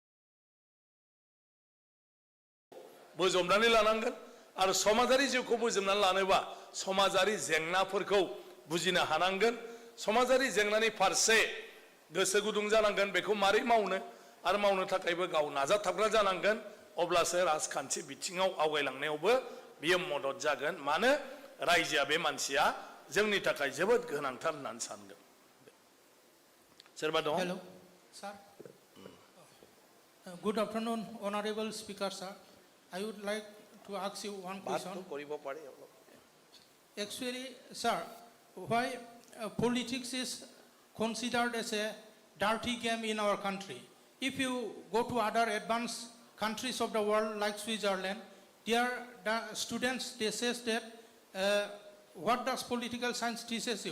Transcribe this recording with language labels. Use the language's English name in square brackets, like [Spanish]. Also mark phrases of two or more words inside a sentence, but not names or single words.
[Bodo] बोजबनानै लानांगोन आरो समाजारि जिउखौ बोजबनानै लानोबा समाजारि जेंनाफोरखौ बुजिनो हानांगोन समाजारि जेंनानि फारसे गोसो गुदुं जानांगोन बेखौ मारै मावनो आरो मावनो थाखायबो गाव नाजाथाबग्रा जानांगोन अब्लासो राजखान्थि बिथिङाव आवगायलांनायावबो बियो मदद जागोन मानो रायजोआ बे मानसिया जोंनि थाखाय जोबोद गोनांथार होननानै सानगोन सोरबा दं [English] hello sir good afternoon honourable speaker sir I would like to ask you one question. Actually, sir, why politics is considered as a dirty game in our country? If you go to other advanced countries of the world like Switzerland, their students, they say that what does political science teaches you?